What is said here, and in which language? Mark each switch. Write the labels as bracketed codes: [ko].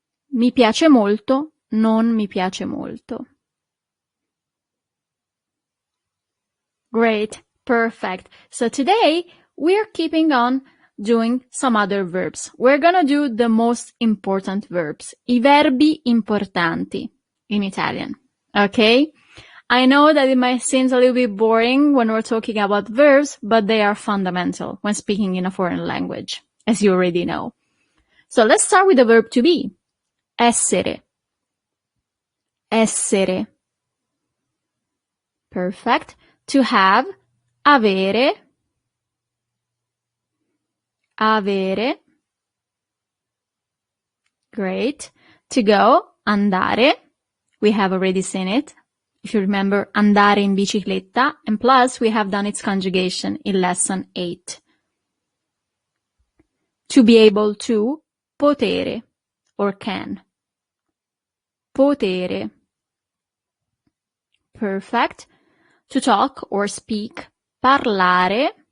[it] Mi piace molto, non mi piace molto. [en] Great, perfect. So today we're keeping on doing some other verbs. We're gonna do the most important verbs, [it] I verbi importanti [en] in Italian. Okay? I know that it might seem a little bit boring when we're talking about verbs, but they are fundamental when speaking in a foreign language, as you already know. So let's start with the verb to be. [it] Essere. Essere. [en] Perfect. To have, avere. [it] Avere. [en] Great. To go, andare. We have already seen it. If you remember, andare in bicicletta. And plus, we have done its conjugation in lesson 8. To be able to, potere, or can. Potere. Perfect. To talk or speak, parlare.